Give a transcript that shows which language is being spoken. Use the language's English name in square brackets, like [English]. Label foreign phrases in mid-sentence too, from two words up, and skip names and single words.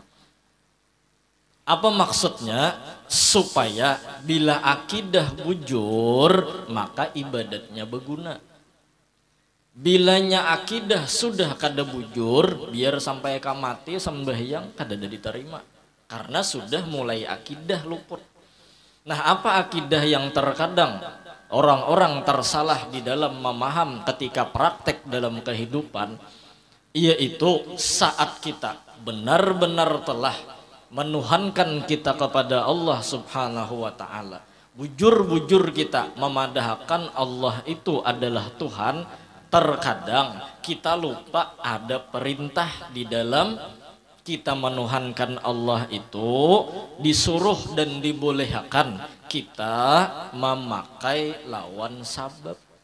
[Banjar] Apa maksudnya? Supaya bila akidah bujur, maka ibadatnya berguna. Bilanya akidah sudah kada bujur, biar sampai mati sembahyang kada diterima. Karena sudah mulai akidah luput. Nah apa akidah yang terkadang orang-orang tersalah di dalam memaham ketika praktek dalam kehidupan, yaitu saat kita benar-benar telah menuhankan kita kepada Allah [Arabic] سبحانه وتعالى, [Banjar] bujur-bujur kita memadahkan Allah itu adalah Tuhan, terkadang kita lupa ada perintah di dalam kita menuhankan Allah itu, disuruh dan dibolehkan kita memakai lawan sabab.